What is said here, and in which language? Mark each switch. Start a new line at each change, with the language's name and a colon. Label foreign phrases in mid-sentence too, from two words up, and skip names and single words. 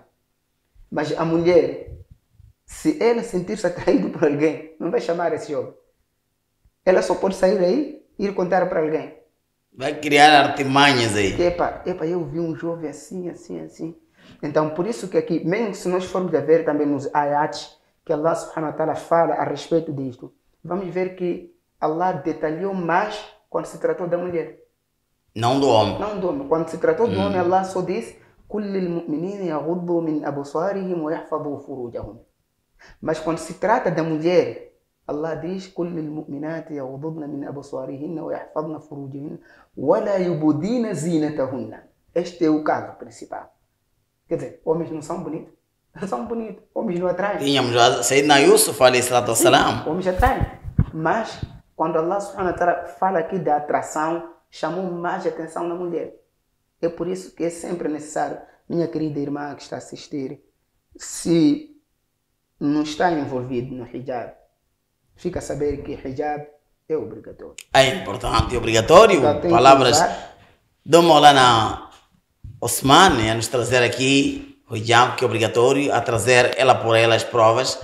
Portuguese: Mas a mulher, se ela sentir-se atraído por alguém, não vai chamar esse jovem. Ela só pode sair aí e ir contar para alguém. Vai criar artimanhas aí. Epa, eu vi um jovem assim. Então, por isso que aqui, mesmo se nós formos a ver também nos ayats, que Allah
Arabic: سبحانه وتعالى
Portuguese: fala a respeito disto, vamos ver que Allah detalhou mais quando se tratou da mulher. Não do homem. Não do homem. Quando se tratou do homem, Allah só disse
Arabic: كل المؤمنين يغضوا من أبصارهم ويحفظوا فروجهم.
Portuguese: Mas quando se trata da mulher, Allah diz
Arabic: كل المؤمنات يغضضن من أبصارهن ويحفظن فروجهن ولا يبدين زينتهن.
Portuguese: Este é o caso principal. Quer dizer, homens não são bonitos? Não são bonitos. Homens não atraem. Tínhamos já Sayyidina Yusuf,
Arabic: عليه الصلاة والسلام.
Portuguese: Homens atraem. Mas quando Allah
Arabic: سبحانه وتعالى
Portuguese: fala aqui da atração, chamou mais atenção na mulher. É por isso que é sempre necessário, minha querida irmã que está a assistir, se não está envolvido no hijab, fica a saber que hijab é obrigatório. É importante e obrigatório. Palavras do Maulana Osman a nos trazer aqui o hijab, que é obrigatório, a trazer ela por ela as provas.